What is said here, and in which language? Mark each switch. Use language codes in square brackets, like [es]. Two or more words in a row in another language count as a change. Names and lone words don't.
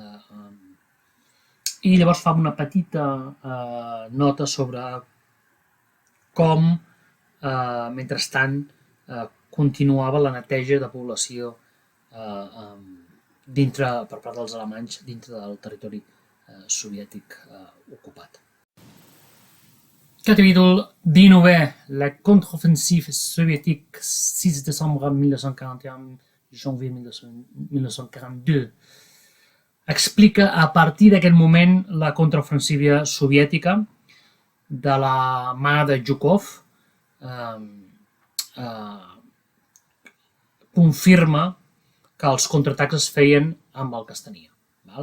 [ca] I llavors fa una petita nota sobre com, mentrestant, continuava la neteja de població per part dels alemanys dintre del territori soviètic ocupat. Capítol 19. [fr] La contre-offensive soviétique 6 décembre 1941, janvier 1942. [ca] Explica a partir d'aquest moment la contraofensiva soviètica de la mà de Zhukov, confirma que els contraatacs es feien amb el que es tenia, val?